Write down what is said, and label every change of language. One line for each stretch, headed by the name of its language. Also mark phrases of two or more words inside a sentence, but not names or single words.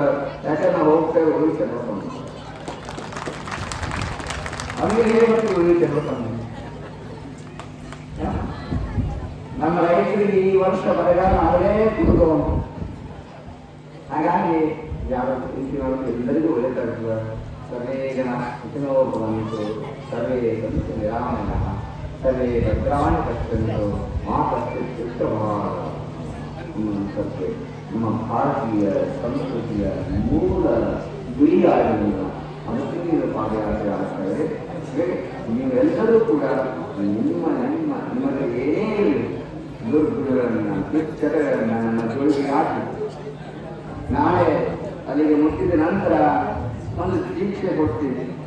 Kannada: ಯಾಕಂದ್ರೆ ನಾವು ಹೋಗ್ತೇವೆ ಉಳಿಸ ನೋಡ್ಕೊಂಡು ಅವ್ರಿಗೆ ಹೇಳ್ಬೇಕು ಉಳಿಸ ನೋಡ್ಕೊಂಡು. ನಮ್ಮ ರೈತರಿಗೆ ಈ ವರ್ಷ ಬರಗಾಲ ಆಗಲೇ ಕುದುಕೊಂಡು. ಹಾಗಾಗಿ ಯಾರು ಚಿಂತೆ ಎಲ್ಲರಿಗೂ ಒಳ್ಳೆದಾಗ್ತದ.
Sanskrit: ಸರ್ವೇ ಜನ ಸುಖಿನೋ ಭವಂತು, ಸರ್ವೇ ಸಂತು ನಿರಾಮಯಃ, ಸರ್ವೇ ಭದ್ರಾಣಿ ಪಶ್ಯಂತು ಮಾ ಕಶ್ಚಿತ್ ದುಷ್ಟಭಾವಃ.
Kannada: ನಮ್ಮ ಭಾರತೀಯ ಸಂಸ್ಕೃತಿಯ ಮೂಲ ಗುರಿಯಾಗಿರುವ ಅನುಷ್ಠಾನದ ಪಾದಯಾತ್ರೆ ಆಗ್ತದೆ. ನೀವೆಲ್ಲರೂ ಕೂಡ ನಿಮಗೆ ಏನೇ ದುರ್ಗುಣಗಳನ್ನು ದುಶ್ಚಟಗಳನ್ನು ನನ್ನ ಜೋಳಿಗೆ ಹಾಕಿ ನಾಳೆ ಅಲ್ಲಿಗೆ ಮುಟ್ಟಿದ ನಂತರ ಒಂದು ದೀಕ್ಷೆ ಕೊಡ್ತೀವಿ.